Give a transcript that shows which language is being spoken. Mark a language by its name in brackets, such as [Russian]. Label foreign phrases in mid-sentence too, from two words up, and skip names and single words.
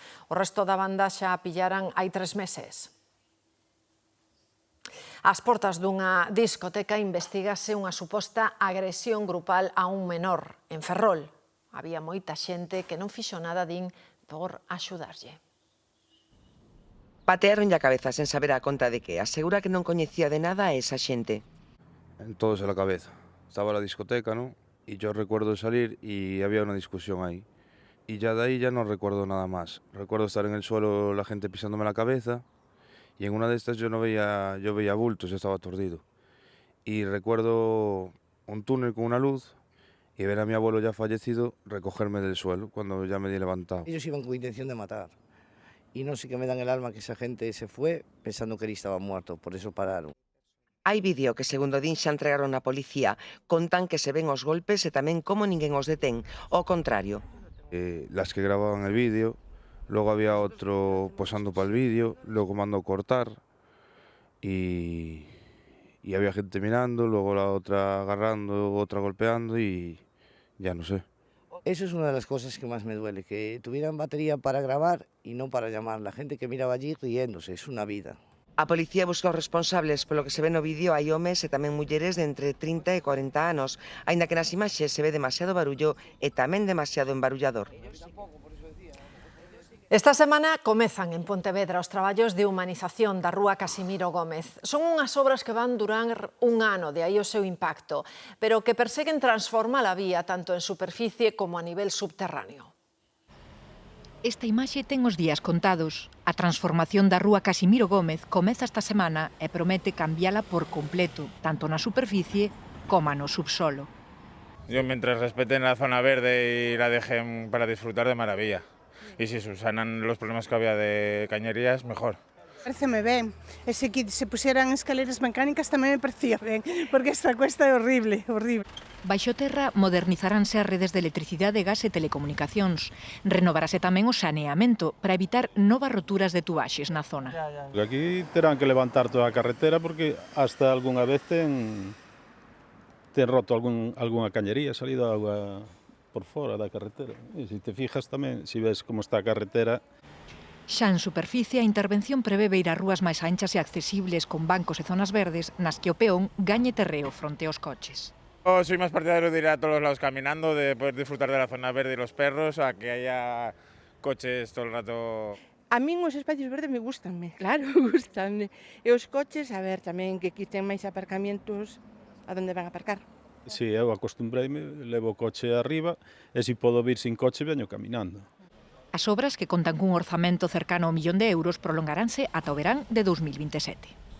[Galician] O resto da banda xa a pillaran hai 3 meses. Ás portas dunha discoteca investígase unha suposta agresión grupal a un menor en Ferrol. Había moita xente que non fixo nada, din, por axudarlle. Patearonlle a cabeza sen saber a conta de que. Asegura que non coñecía de nada a esa xente. [Spanish] En todos a la cabeza. Estaba la discoteca, ¿no? Y yo recuerdo salir y había una discusión ahí. Y ya de ahí ya no recuerdo nada más. Recuerdo estar en el suelo, la gente pisándome la cabeza. Y en una de estas yo veía bultos, yo estaba aturdido. Y recuerdo un túnel con una luz y ver a mi abuelo ya fallecido recogerme del suelo cuando ya me di levantado. Ellos iban con intención de matar. Y no sé qué me dan el alma que esa gente se fue pensando que él estaba muerto, por eso pararon. [Galician] Hai vídeo que, segundo din, xa entregaron á policía. Contan que se ven os golpes e tamén como ninguén os detén. Ao contrario. [Spanish] Las que grababan el vídeo. Luego había otro posando para el vídeo, luego mandó cortar y había gente mirando, luego la otra agarrando, otra golpeando y ya no sé. Eso es una de las cosas que más me duele, que tuvieran batería para grabar y no para llamar. La gente que miraba allí riéndose, es una vida. [Galician] A policía busca os responsables, polo que se ve no vídeo hai homes e tamén mulleres de entre 30 e 40 anos, aínda que nas imaxes se ve demasiado barullo e tamén demasiado embarullador. Esta semana comezan en Pontevedra os traballos de humanización da Rúa Casimiro Gómez. Son unhas obras que van durar un ano, de aí o seu impacto, pero que perseguen transformar a vía tanto en superficie como a nivel subterráneo. Esta imaxe ten os días contados. A transformación da Rúa Casimiro Gómez comeza esta semana e promete cambiala por completo, tanto na superficie como no subsolo. [Spanish] Yo, mientras respeten la zona verde y la dejen para disfrutar, de maravilla. Y si subsanan los problemas que había de cañerías, mejor. [Galician] Pareceme ben. E se pusieran escaleras mecánicas tamén me parecía ben, porque esta cuesta é horrible, horrible. Baixo terra modernizaránse as redes de electricidade, gas e telecomunicacións. Renovarase tamén o saneamento para evitar novas roturas de tubaxes na zona. Aquí terán que levantar toda a carretera porque hasta algunha vez ten roto algunha cañería, salido agua por fora da carretera. E se te fijas tamén, se ves como está a carretera. Xa en superficie, a intervención prevé beirar rúas máis anchas e accesibles con bancos e zonas verdes nas que o peón gañe terreo fronte aos coches. [Spanish] Yo soy más partidario de ir a todos los lados caminando, de poder disfrutar de la zona verde y los perros, a que haya coches todo el rato. [Galician] A min os espacios verdes me gustanme, claro, gustanme. E os coches, a ver, tamén que quiten máis aparcamientos [Spanish] a donde van a aparcar. [Galician] Si, eu acostumbreime, levo o coche arriba e se podo vir sin coche, veño caminando. As obras, que contan cun orzamento cercano ao 1 millón de euros, prolongaránse ata o verán de 2027.